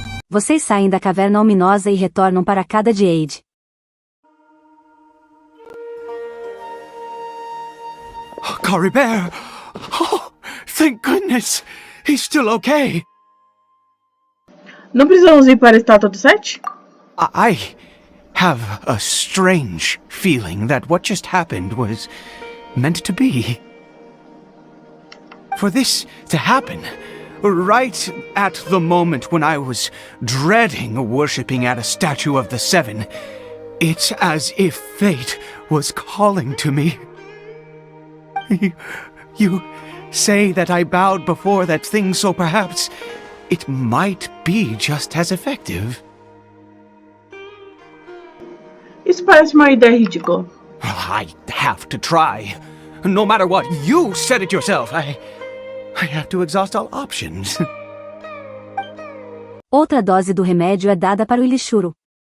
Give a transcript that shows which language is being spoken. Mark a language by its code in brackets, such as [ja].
[pt] Vocês saem da caverna ominosa e retornam para a casa de Ade. [en] Caribert! Oh, thank goodness! He's still okay! [pt] Não precisamos ir para a estátua do 7? [en] I have a strange feeling that what just happened was meant to be. For this to happen, right at the moment when I was dreading worshipping at a statue of the 7, it's as if fate was calling to me. You say that I bowed before that thing, so perhaps it might be just as effective. [pt] Isso parece uma ideia ridícula. [en] I have to try. No matter what, you said it yourself. I have to exhaust all options. [pt] Outra dose do remédio é dada para o lixuro.